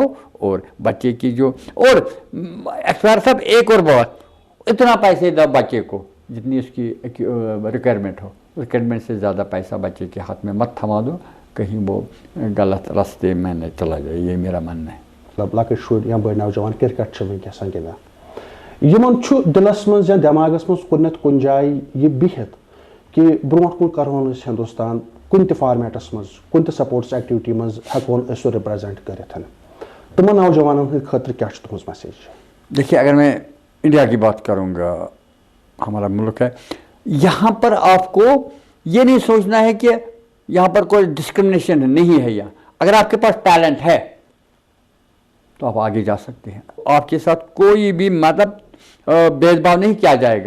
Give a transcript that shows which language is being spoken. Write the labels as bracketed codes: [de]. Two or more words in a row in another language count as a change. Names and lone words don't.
[hi] और बच्चे की जो और एक्सपायर साहब एक और बात, इतना पैसे दो बच्चे को जितनी उसकी रिक्वायरमेंट हो, रिक्वायरमेंट से ज़्यादा पैसा बच्चे के हाथ में मत थमा दो, कहीं वो गलत रास्ते में न चला जाए, ये मेरा मानना है। [ks] लकट शुर या बड़ नौजवान क्रिकेट वनकस गिंदान, यमन दिलस मज या दिमागस मज कुन कुन जाए ये बिहत कि ब्रोह कुन करोन हिंदुस्तान कुन फॉर्मेटस मज कुन [en] sports activity [ks] मज हेकोन रिप्रेजेंट कर, तुम नौजवानों खतर क्या तुम मैसेज? [hi] देखिए, अगर मैं इंडिया की बात करूँगा, हमारा मुल्क है, यहाँ पर आपको ये नहीं सोचना है कि यहाँ पर कोई डिस्क्रिमिनेशन नहीं है। यहाँ अगर आपके पास टैलेंट है तो आप आगे जा सकते हैं, आपके साथ कोई भी मतलब भेदभाव नहीं किया जाएगा।